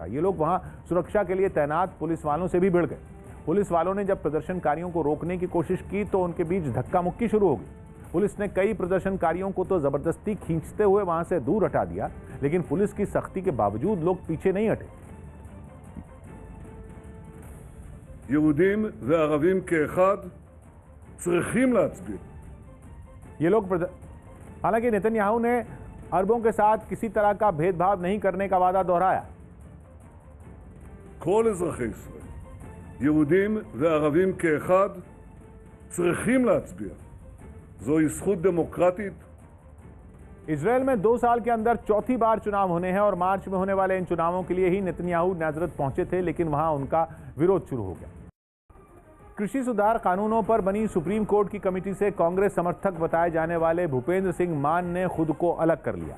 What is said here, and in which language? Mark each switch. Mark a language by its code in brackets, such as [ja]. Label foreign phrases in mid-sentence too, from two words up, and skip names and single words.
[hi] ये लोग वहां सुरक्षा के लिए तैनात पुलिस वालों से भी भिड़ गए। पुलिस वालों ने जब प्रदर्शनकारियों को रोकने की कोशिश की तो उनके बीच धक्का मुक्की शुरू हो गई। पुलिस ने कई प्रदर्शनकारियों को तो जबरदस्ती खींचते हुए वहां से दूर हटा दिया, लेकिन पुलिस की सख्ती के बावजूद लोग पीछे नहीं हटे। [he] יהודים וערבים כאחד צריכים להצביע. [hi] ये लोग हालांकि नेतन्याहू ने अरबों के साथ किसी तरह का भेदभाव नहीं करने का वादा दोहराया। [he] כל אזרחי ישראל, יהודים וערבים כאחד, צריכים להצביע. זוהי זכות דמוקרטית. [hi] इजराइल में 2 साल के अंदर चौथी बार चुनाव होने हैं और मार्च में होने वाले इन चुनावों के लिए ही नेतन्याहू नाज़रत पहुंचे थे, लेकिन वहां उनका विरोध शुरू हो गया। कृषि सुधार कानूनों पर बनी [en] Supreme Court [hi] की कमेटी से कांग्रेस समर्थक बताए जाने वाले भूपेंद्र सिंह मान ने खुद को अलग कर लिया।